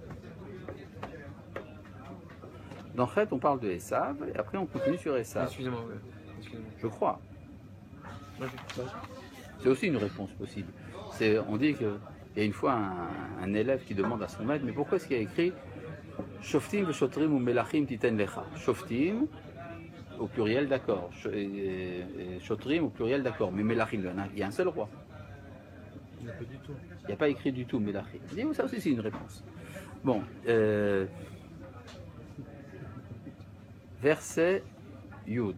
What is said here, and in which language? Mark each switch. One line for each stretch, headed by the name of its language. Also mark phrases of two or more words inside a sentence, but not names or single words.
French: Dans Chet, on parle de Esav et après on continue sur Esav. Excusez-moi, ouais. Excusez-moi. Je crois. Ouais. C'est aussi une réponse possible. On dit qu'il y a une fois un élève qui demande à son maître, mais pourquoi est-ce qu'il y a écrit
Hebrew: שופטים ושוטרים ומלכים תתן לך?
French: Shoftim au pluriel, d'accord. Shotrim au pluriel, d'accord. Mais melachim, il y a un seul roi. Il n'y a pas du tout. Il n'y a pas écrit du tout melachim. Ça aussi c'est une réponse. Bon. Verset Yud.